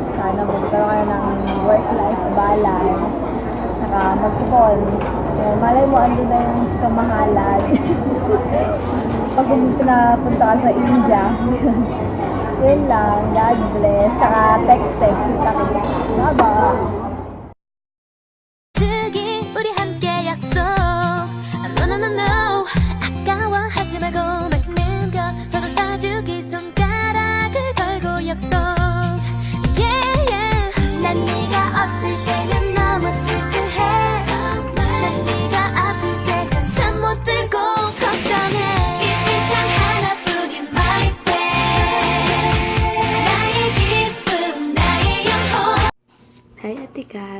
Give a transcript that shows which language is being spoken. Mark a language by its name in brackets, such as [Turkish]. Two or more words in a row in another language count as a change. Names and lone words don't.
[Filipino] Sana magkaroon ka ng [English] work-life balance. [Filipino] Saka mag-ipon. Malay mo, andun na yung kamahalan. Pag pinapunta ka sa India. Yun lang. [English] God bless. [Filipino] Saka text-text. Bye-bye. [Korean] 주기 우리 함께 약속 [English] No no no no [Korean] 아까워하지 말고 맛있는 거 서로 사주기 손가락을 걸고 약속 [English] Yeah yeah [Korean] 난 네가 없을 때는 너무 쓸쓸해 난 네가 아플 때는 잠 못 들고 걱정해 이 세상 하나뿐인 [English] my friend [Korean] 나의 기쁨 나의 영혼 [Filipino] Hi, Ate Kat.